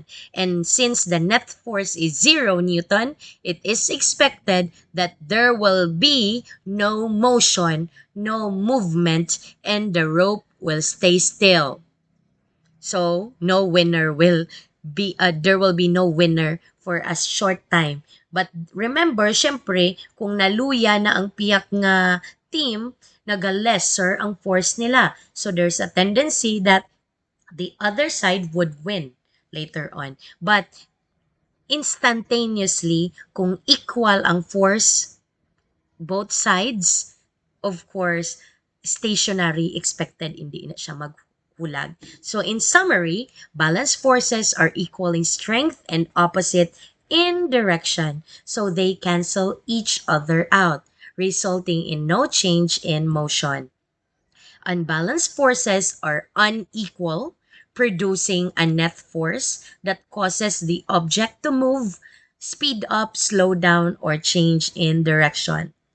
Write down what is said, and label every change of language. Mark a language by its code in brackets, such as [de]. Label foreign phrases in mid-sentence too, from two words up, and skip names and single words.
[en] And since the net force is 0 newton, it is expected that there will be no motion, no movement, and the rope will stay still. So no winner will there will be no winner for a short time. But remember, [hil] syempre, kung naluya na ang piyak nga team, naga-lesser ang force nila. [en] So there's a tendency that the other side would win later on. But instantaneously, [hil] kung equal ang force, [en] both sides, of course, stationary expected, [hil] hindi na siya maghulag. [en] So in summary, balanced forces are equal in strength and opposite in direction. So they cancel each other out, resulting in no change in motion. Unbalanced forces are unequal, producing a net force that causes the object to move, speed up, slow down, or change in direction.